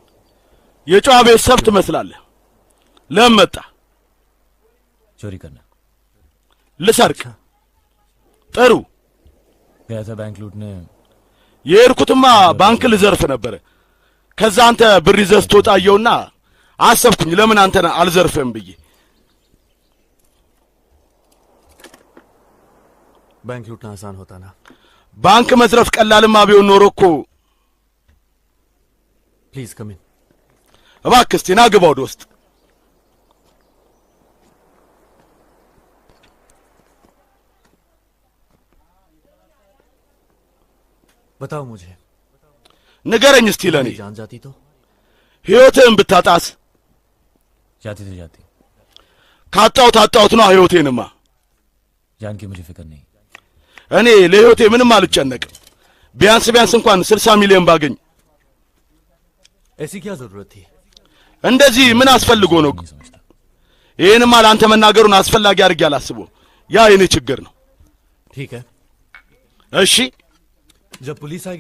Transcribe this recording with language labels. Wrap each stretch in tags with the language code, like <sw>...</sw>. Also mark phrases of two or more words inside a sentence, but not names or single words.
<am>የጨዋ ቤተሰብ ትመስላለህ። ለምን መጣ?</am> <hi>चोरी करना।</hi> <am>ልሰርቅ። ጥሩ።</am> <hi>गया था बैंक लूटने।</hi> <am>የሄድኩትማ ባንክ ልዘርፍ ነበር። ከዛ አንተ ብር ይዘህ ስትወጣ አየሁና አሰብኩኝ ለምን አንተን አልዘርፍም ብዬ።</am> <hi>बैंक लूटना आसान होता ना।</hi> <am>ባንክ መዝረፍ ቀላልማ ቢሆን ኖሮ እኮ</am> <en>please come in.</en> <am>እባክህ እስቲ ና ግባ ወደ ውስጥ።</am> <hi>बताओ मुझे।</hi> <am>ንገረኝ እስቲ ለኔ</am> <hi>जान जाती तो</hi> <am>ህይወትህን ብታጣስ?</am> <hi>जाती तो जाती।</hi> <am>ታጣሁት ነው ህይወቴንማ።</am> <hi>जान की मुझे फिक्र नहीं।</hi> <am>እኔ ለህይወቴ ምንም አልጨነቅም። ቢያንስ እንኳን 60 ሚሊዮን ባገኝ።</am> <hi>ऐसी क्या जरूरत थी?</hi> <am>እንደዚህ ምን አስፈልጎ ነው? ይሄንማ ለአንተ መናገሩን አስፈላጊ አድርጌ አላስበው። ያ የኔ ችግር ነው።</am> <hi>ठीक है।</hi> <am>እሺ</am> <hi>जब पुलिस आएगी</hi>